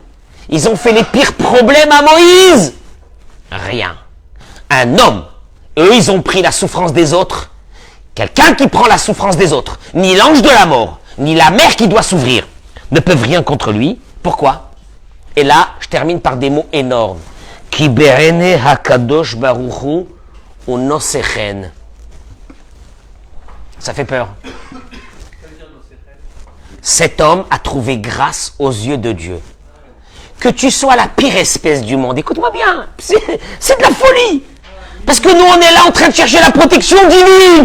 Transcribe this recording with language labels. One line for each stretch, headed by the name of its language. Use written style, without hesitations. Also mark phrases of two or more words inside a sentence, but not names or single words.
French: Ils ont fait les pires problèmes à Moïse. Rien. Un homme. Eux, ils ont pris la souffrance des autres. Quelqu'un qui prend la souffrance des autres, ni l'ange de la mort, ni la mer qui doit s'ouvrir, ne peuvent rien contre lui. Pourquoi? Et là, je termine par des mots énormes.
Hebrew: כי בעיני הקדוש ברוכו ונושא חן.
French: Ça fait peur. Cet homme a trouvé grâce aux yeux de Dieu. Que tu sois la pire espèce du monde, écoute-moi bien, c'est de la folie. Parce que nous, on est là en train de chercher la protection divine.